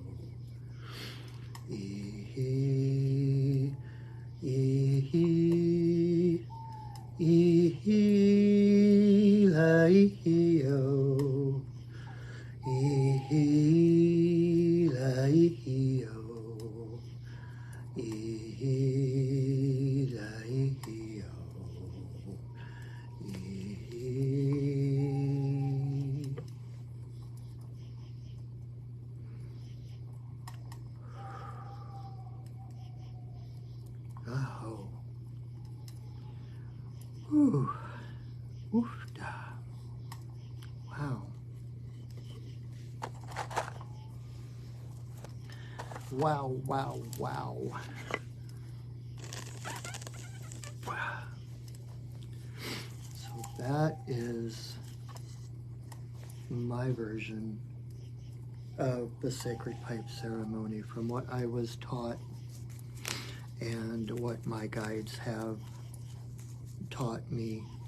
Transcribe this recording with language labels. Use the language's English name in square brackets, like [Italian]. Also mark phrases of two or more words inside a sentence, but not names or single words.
[English] ihi, ihi, ihi-la-ihi-o, ihi-la-ihi-o, ihi-la-ihi-o, ihi. Aho. Ooh. Oofda. Wow. Wow, wow, wow. So that is my version of the sacred pipe ceremony from what I was taught and what my guides have taught me.